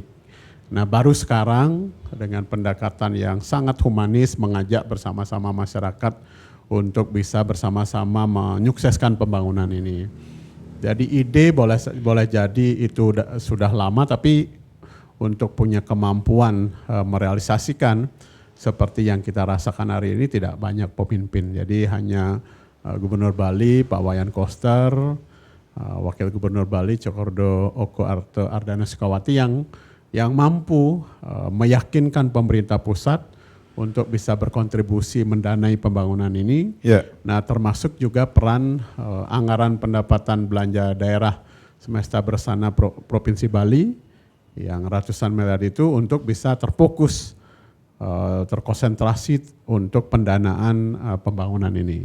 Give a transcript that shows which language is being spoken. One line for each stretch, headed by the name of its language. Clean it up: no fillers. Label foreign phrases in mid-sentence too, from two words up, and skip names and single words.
Indonesian: Nah, baru sekarang dengan pendekatan yang sangat humanis mengajak bersama-sama masyarakat untuk bisa bersama-sama menyukseskan pembangunan ini. Jadi ide boleh jadi itu sudah lama, tapi untuk punya kemampuan merealisasikan seperti yang kita rasakan hari ini tidak banyak pemimpin. Jadi hanya Gubernur Bali Pak Wayan Koster, Wakil Gubernur Bali Cokordo Oko Ardana Sukawati yang mampu meyakinkan pemerintah pusat untuk bisa berkontribusi mendanai pembangunan ini. Ya. Nah, termasuk juga peran anggaran pendapatan belanja daerah semesta bersana Provinsi Bali yang ratusan miliar itu untuk bisa terfokus, terkonsentrasi untuk pendanaan pembangunan ini.